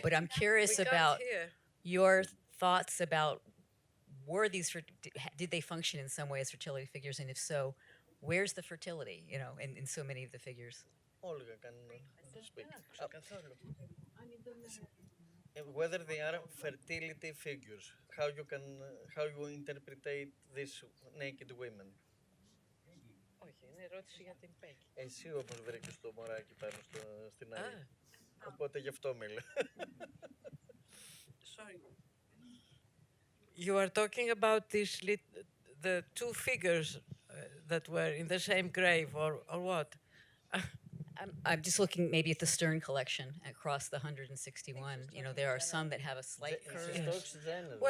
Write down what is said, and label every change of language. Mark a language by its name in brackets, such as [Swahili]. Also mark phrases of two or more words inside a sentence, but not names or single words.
[English] But I'm curious about your thoughts about did they function in some way as fertility figures, and if so, where's the fertility? You know, in so many of the figures. Olga can speak. Whether they are fertility figures, how you interpret these naked women. [Greek] Όχι, είναι ερώτηση για την Πέκη. Εσύ όμως βρήκες το μωράκι πάνω στην άλλη. Οπότε γι' αυτό μίλα. [English] Sorry. you are talking about the two figures that were in the same grave, or what? I'm just looking maybe at the Stern collection across the 161. You know, there are some that have a slight curve. Yes. Well,